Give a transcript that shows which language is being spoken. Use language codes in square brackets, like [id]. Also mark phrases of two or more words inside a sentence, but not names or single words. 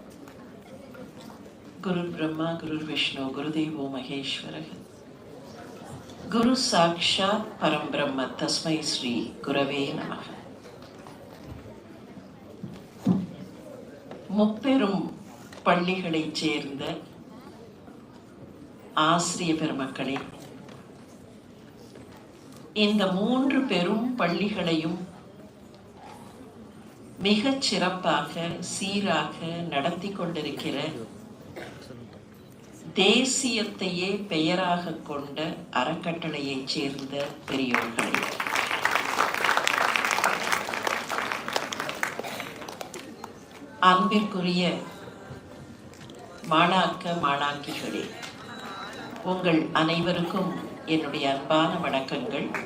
[sa] गुरु ब्रह्मा गुरु विष्णु गुरुदेवो महेश्वरः. गुरु साक्षात् परम ब्रह्म तस्मै श्री गुरवे नमः. [ta] முப்பெரும் பள்ளிகளைச் சேர்ந்த ஆசிரிய பெருமக்களே, இந்த 3 பெரும் பள்ளிகளையும் மிகச் சிறப்பாக சீராக நடத்தி கொண்டிருக்கிற தேசியத்தையே பெயராக கொண்ட அறக்கட்டளையைச் சேர்ந்த பெரியோர்களே, அன்பிற்குரிய மாணாக்க மாணாக்கிகளே, உங்கள் அனைவருக்கும் என்னுடைய அன்பான வணக்கங்கள்.